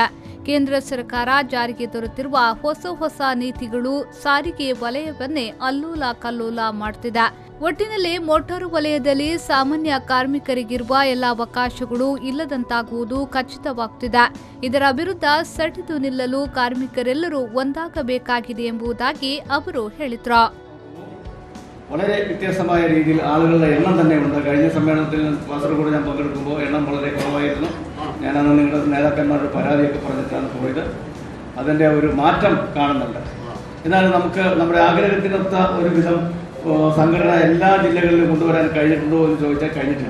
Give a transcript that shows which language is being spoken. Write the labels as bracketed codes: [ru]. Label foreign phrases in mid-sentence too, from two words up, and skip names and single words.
[kn] ಕೇಂದ್ರ ಸರ್ಕಾರ ಜಾರಿಗೆ ತರುತ್ತಿರುವ ಹೊಸ ನೀತಿಗಳು ಸಾರಿಗೆ ವಲಯವನ್ನೇ ಅಲ್ಲೋಲ ಕಲ್ಲೋಲ ಮಾಡುತ್ತಿದೆ. ಒಟ್ಟಿನಲ್ಲಿ ಮೋಟಾರು ವಲಯದಲ್ಲಿ ಸಾಮಾನ್ಯ ಕಾರ್ಮಿಕರಿಗಿರುವ ಎಲ್ಲ ಅವಕಾಶಗಳು ಇಲ್ಲದಂತಾಗುವುದು ಖಚಿತವಾಗುತ್ತಿದೆ. ಇದರ ವಿರುದ್ಧ ಸೆಟೆದು ನಿಲ್ಲಲು ಕಾರ್ಮಿಕರೆಲ್ಲರೂ ಒಂದಾಗಬೇಕಾಗಿದೆ ಎಂಬುದಾಗಿ ಅವರು ಹೇಳಿದರು. [ml] വളരെ വ്യത്യസ്തമായ രീതിയിൽ ആളുകളുടെ എണ്ണം തന്നെ ഉണ്ട്. കഴിഞ്ഞ സമ്മേളനത്തിൽ കാസർഗോഡ് ഞാൻ പങ്കെടുക്കുമ്പോൾ എണ്ണം വളരെ കുറവായിരുന്നു. ഞാനന്ന് നിങ്ങളുടെ നേതാക്കന്മാരുടെ പരാതിയൊക്കെ പറഞ്ഞിട്ടാണ് പോയത്. അതിൻ്റെ ഒരു മാറ്റം കാണുന്നുണ്ട്. എന്നാലും നമുക്ക് നമ്മുടെ ആഗ്രഹത്തിനൊത്ത ഒരു വിധം സംഘടന എല്ലാ ജില്ലകളിലും കൊണ്ടുവരാൻ കഴിഞ്ഞിട്ടുണ്ടോ എന്ന് ചോദിച്ചാൽ കഴിഞ്ഞിട്ടില്ല.